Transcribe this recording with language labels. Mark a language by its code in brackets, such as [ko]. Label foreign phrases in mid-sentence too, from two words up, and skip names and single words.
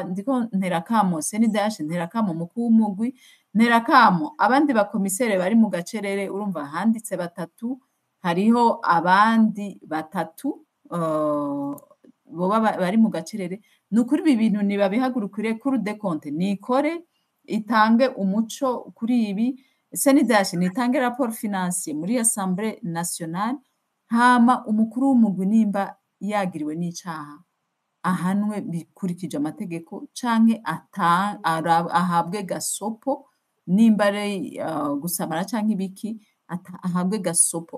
[rn] Ndiko nterakamo CNDH, nterakamo umukuru w'umugwi, nterakamo abandi bakomisere bari mu gacerere. Urumva handitse 3, hariho abandi 3 boba bari mu gacerere. Nukuri ibi bintu nibabihagurukire, Cour des comptes nikore itange umuco kuri ibi, CNDH nitange [fr] rapport financier [rn] muri Assemblée nationale, hama umukuru w'umugwi nimba yagiriwe n'icaha ahanwe bikurikije amategeko, canke ahabwe gasopo, nimba ari gusamara canke ibiki ahabwe gasopo.